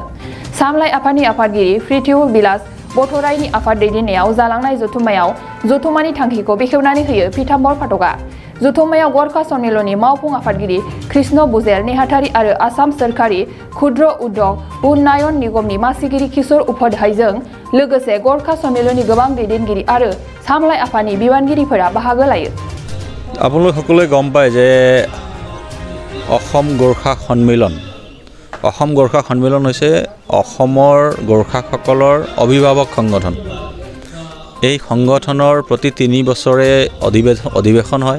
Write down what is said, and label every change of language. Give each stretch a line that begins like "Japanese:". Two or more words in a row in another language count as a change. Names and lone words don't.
Bodo: सामलाय आफादनि आफादगिरि पृथ्वी बिलास बथरायनि आफाद दैदेननायाव जालांनाय जथुमानि थांखिखौ बेखेवनानै होयो पीताम्बर फाटकआ। जथुमायाव गरखा सन्मिलननि मावफुं आफादगिरि कृष्ण बुजेल नेहाथारि आरो आसाम सोरखारि क्षुद्र उद्योग उन्नयन निगमनि मासिगिरि किशोर उपाध्यायजों लोगोसे गरखा सन्मिलननि गोबां दैदेनगिरि आरो सामलाय आफादनि बिबानगिरिफोरा बाहागो लायो।
Assamese: আপোনালোক সকলোৱে গম পায় যে অসম গৰখা সন্মিলন হৈছে অসমৰ গৰখাসকলৰ অভিভাৱক সংগঠন। এই সংগঠনৰ প্ৰতি 3 বছৰে অধিৱেশন হয়।